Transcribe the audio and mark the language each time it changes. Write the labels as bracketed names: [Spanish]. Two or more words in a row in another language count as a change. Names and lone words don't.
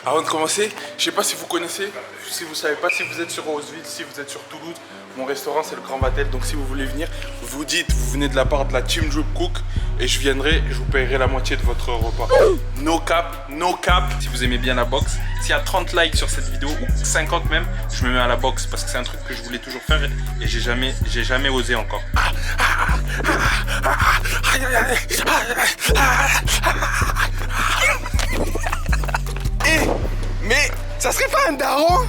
[French] Avant de commencer, je sais pas si vous connaissez, si vous savez pas, si vous êtes sur Roseville, si vous êtes sur Toulouse, mon restaurant c'est le Grand Vatel. Donc si vous voulez venir, vous dites, vous venez de la part de la Team Drip Cook et je viendrai, je vous paierai la moitié de votre repas. [English] No cap, no cap. [French] Si vous aimez bien la boxe, s'il y a 30 likes sur cette vidéo ou 50 même, je me mets à la boxe parce que c'est un truc que je voulais toujours faire et j'ai jamais osé encore. Mais ça serait pas un daron?